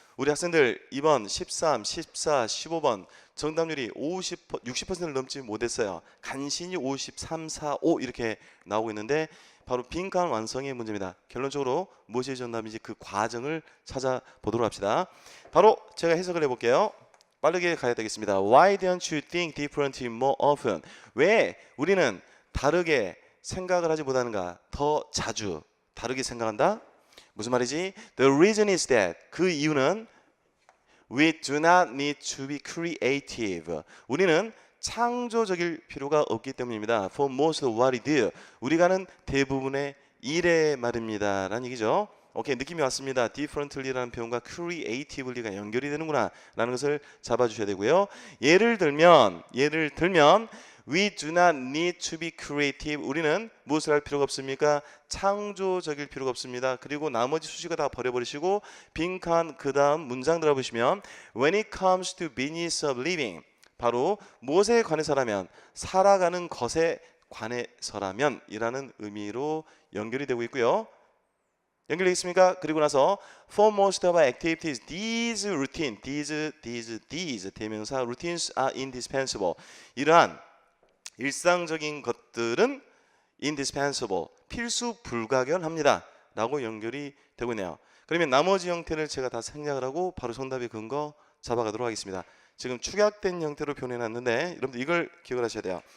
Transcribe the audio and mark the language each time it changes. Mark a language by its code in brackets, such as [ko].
[ko] 우리 학생들 이번 13, 14, 15번 정답률이 60%를 넘지 못했어요. 간신히 53, 4, 5 이렇게 나오고 있는데 바로 빈칸 완성의 문제입니다. 결론적으로 무엇이 정답인지 그 과정을 찾아보도록 합시다. 바로 제가 해석을 해볼게요. 빠르게 가야 되겠습니다. [en] Why don't you think differently more often? [ko] 왜 우리는 다르게 생각을 하지 못하는가? 더 자주 다르게 생각한다? 무슨 말이지? [en] The reason is that [ko] 그 이유는 [en] we do not need to be creative. [ko] 우리는 창조적일 필요가 없기 때문입니다. [en] For most of what we do. [ko] 우리가 하는 대부분의 일에 말입니다 라는 얘기죠. 오케이, 느낌이 왔습니다. differently라는 표현과 creatively가 연결이 되는구나 라는 것을 잡아주셔야 되고요. 예를 들면 [en] we do not need to be creative. [ko] 우리는 무엇을 할 필요가 없습니까? 창조적일 필요가 없습니다. 그리고 나머지 수식어 다 버려버리시고 빈칸 그 다음 문장 들어보시면 [en] when it comes to business of living, [ko] 바로 무엇에 관해서라면, 살아가는 것에 관해서라면 이라는 의미로 연결이 되고 있고요. 연결되겠습니까? 그리고 나서 [en] for most of our activities, these routine, these 대명사 routines are indispensable. [ko] 이러한 일상적인 것들은 indispensable, 필수 불가결합니다 라고 연결이 되고 있네요. 그러면 나머지 형태를 제가 다 생략을 하고 바로 정답의 근거 잡아가도록 하겠습니다. 지금 축약된 형태로 표현해놨는데 여러분들 이걸 기억을 하셔야 돼요.